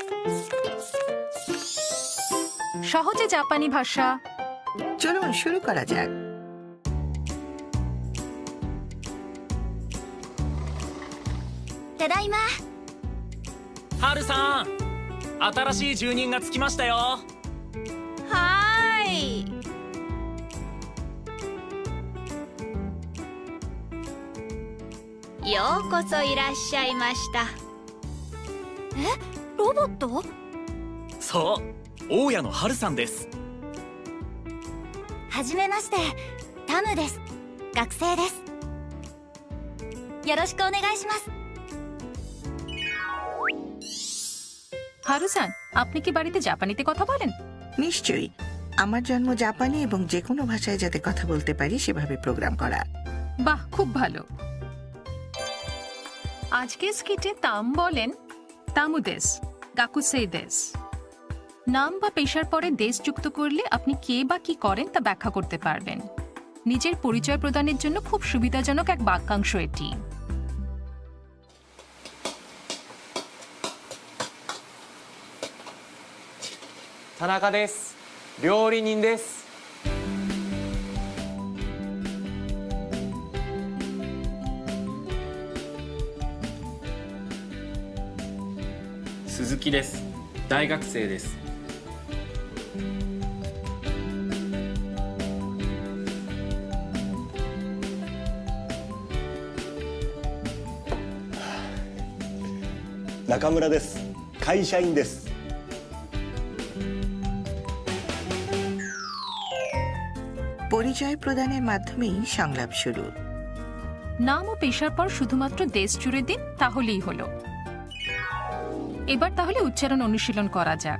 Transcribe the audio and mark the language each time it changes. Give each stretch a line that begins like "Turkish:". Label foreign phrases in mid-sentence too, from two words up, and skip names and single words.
Bangla: সহজে জাপানি ভাষা। চলুন শুরু করা যাক। তাদাইমা।
Japanese: ハルさん、新しい住人がつきましたよ。はーい。ようこそいらっしゃいました。え、ロボット？そう、大家のハルさんです。はじめまして、タムです。学生です。よろしくお願いします。
Bangla: হারুসান, আপনি কি বাড়িতে জাপানিতে কথা বলেন? নিশ্চয়ই। আমার জন্ম জাপানে এবং যে কোনো ভাষায় যাতে কথা বলতে পারি সেভাবে প্রোগ্রাম করা। বাহ, খুব ভালো। আজকে স্কিটে তাম বলেন
Japanese: タムです、学生です.
Bangla: নাম বা পেশার পরে দেশ যুক্ত করলে আপনি কে বা কি করেন তা ব্যাখ্যা করতে পারবেন। নিজের পরিচয় প্রদানের জন্য খুব সুবিধাজনক এক বাক্যাংশ এটি।
Japanese: 田中です。料理人です。鈴木です。大学生です。中村です。会社員です。
Bangla: পরিচয় প্রদানের মাধ্যমেই সংলাপ শুরু। নাম ও পেশার পর শুধুমাত্র দেশ জুড়ে দিন, তাহলেই হলো। এবার তাহলে উচ্চারণ অনুশীলন করা যাক।